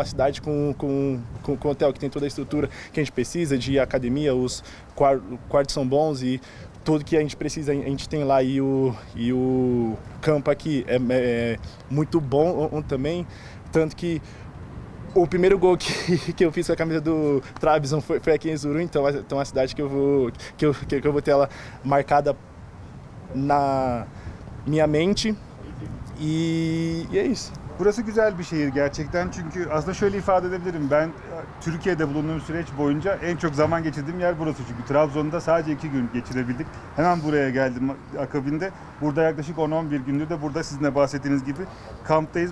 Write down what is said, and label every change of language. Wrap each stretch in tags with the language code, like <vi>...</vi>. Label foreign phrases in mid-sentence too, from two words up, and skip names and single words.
<pt>cidade com hotel que tem toda a estrutura que a gente precisa, de academia, os quartos são bons e tudo que a gente precisa a gente tem lá, e o campo aqui é muito bom também, tanto que o primeiro gol que eu fiz com a camisa do Trabzon foi aqui em Erzurum, então é uma cidade que eu vou ter ela marcada na minha mente, e é isso.</pt> <tr>Burası güzel bir şehir gerçekten, çünkü aslında şöyle ifade edebilirim, ben Türkiye'de bulunduğum süreç boyunca en çok zaman geçirdiğim yer burası, çünkü Trabzon'da sadece 2 gün geçirebildik. Hemen buraya geldim akabinde, burada yaklaşık 10-11 gündür de burada sizin de bahsettiğiniz gibi kamptayız.</tr>